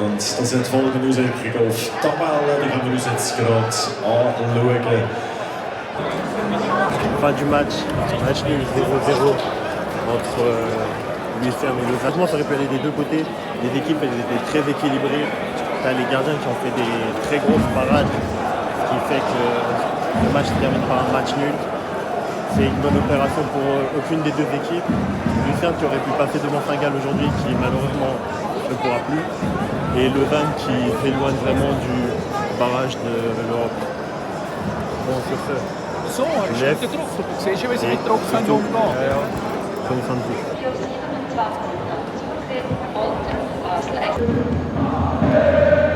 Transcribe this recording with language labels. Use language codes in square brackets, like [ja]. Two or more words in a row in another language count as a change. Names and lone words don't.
[de] Und das hat folgende Auswirkungen auf die Tabelle. Die können wir uns jetzt gerade anschauen. [fr] Fin du match nul 0-0 entre Lucerne et Lausanne. Ça aurait pu aller des deux côtés. Les équipes elles étaient très équilibrées. T'as les gardiens qui ont fait des très grosses parades, ce qui fait que le match se termine par un match nul. C'est une bonne opération pour aucune des deux équipes. Lucerne qui aurait pu passer devant Saint-Gall aujourd'hui, qui malheureusement ne pourra plus. Et Lausanne qui s'éloigne vraiment du barrage de l'Europe. Bon, sur ce. [de] So, er ist wieder drauf. Du siehst ja, wie sie mit Druck umgehen können. [fr] Ça me semble plus.